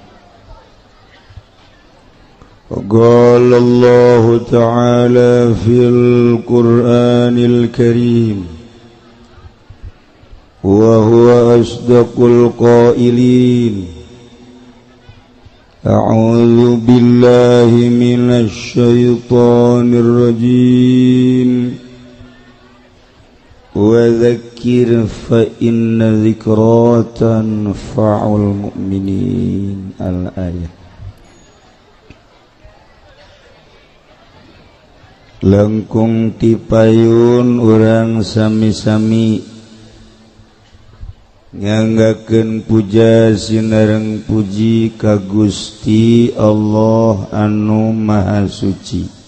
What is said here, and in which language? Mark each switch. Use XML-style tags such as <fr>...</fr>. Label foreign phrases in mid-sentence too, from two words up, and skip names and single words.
<ar>قال الله تعالى في القرآن الكريم وهو أصدق القائلين. أعوذ بالله من الشيطان الرجيم. وذكر فإن الذكرى تنفع المؤمنين. Al-ayah.</ar> <su>Langkung tipayun urang sami-sami nganggakeun puja sinareng puji ka Gusti Allah anu Maha Suci,</su>